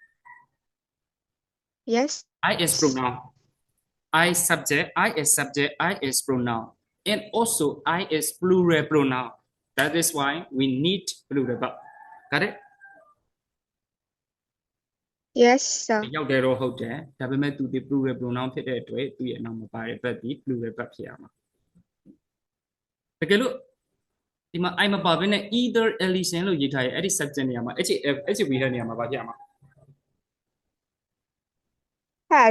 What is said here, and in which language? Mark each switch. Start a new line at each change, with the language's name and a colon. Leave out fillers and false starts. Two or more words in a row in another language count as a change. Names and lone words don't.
English: Yes. I is pronoun. I subject, I is subject, I is pronoun. And also I is plural pronoun. That is why we need plural verb. Got it? Yes, sir.
Burmese: ရောက်တယ်တော့ဟုတ်တယ်ဒါပေမဲ့သူဒီ
English: plural pronoun
Burmese: ဖြစ်တဲ့အတွက်သူ့ရဲ့အနောက်မှာပါတဲ့ verb ဒီ
English: plural verb
Burmese: ဖြစ်ရမှာတကယ်လို့ဒီမှာ I မပါဘဲနဲ့
English: either Alison
Burmese: လို့ရေးထားရဲ့အဲ့ဒီ subject နေရာမှာ HAV တဲ့နေရာမှာပါဖြစ်ရမှာ
English: Has.